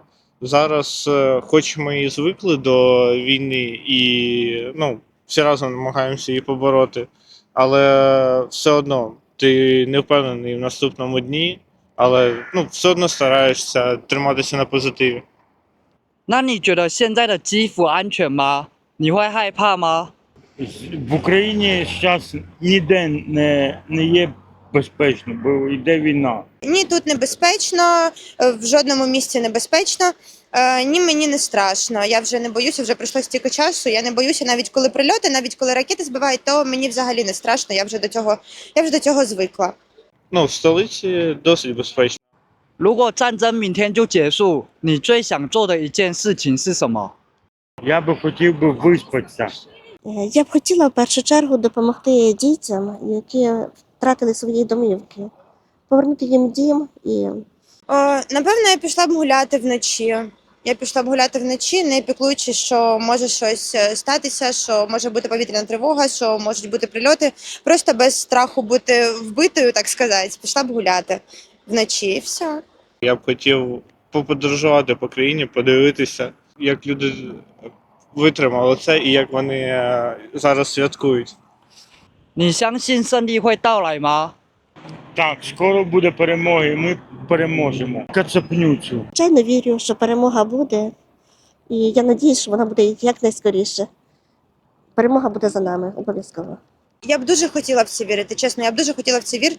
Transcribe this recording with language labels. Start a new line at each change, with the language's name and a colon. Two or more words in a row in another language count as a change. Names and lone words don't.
Ukrainian: Зараз, хоч ми і звикли до війни і всі разом намагаємося її побороти, але все одно ти не впевнений в наступному дні, але все одно стараєшся триматися на позитиві.
Chinese: 那你觉得现在的基辅安全吗？你会害怕吗？
Ukrainian: В Україні зараз ніде не є безпечно, бо йде війна. Ні, тут небезпечно, в жодному місці небезпечно, ні, мені не страшно. Я вже не боюся, вже пройшло стільки часу, я не боюся навіть коли прильоти, навіть коли ракети збивають, то мені взагалі не страшно, я вже до цього звикла. В столиці досить безпечно.
Chinese: 如果战争明天就结束，你最想做的一件事情是什么？
Ukrainian: Я би хотів виспатися. Я б хотіла в першу чергу допомогти дітям, які втратили свої домівки, повернути їм дім і Напевно, я пішла б гуляти вночі. Не піклуючи, що може щось статися, що може бути повітряна тривога, що можуть бути прильоти. Просто без страху бути вбитою, так сказати, пішла б гуляти вночі і все. Я б хотів поподорожувати по країні, подивитися, як люди витримали це і як вони зараз святкують.
Chinese: 你相信胜利会到来吗？
Ukrainian: Так, скоро буде перемога, і ми переможемо. Кацапню цю. звичайно вірю, що перемога буде. І я надіюсь, що вона буде якнайскоріше. Перемога буде за нами, обов'язково. Я б дуже хотіла в це вірити, чесно, я б дуже хотіла в це вірити.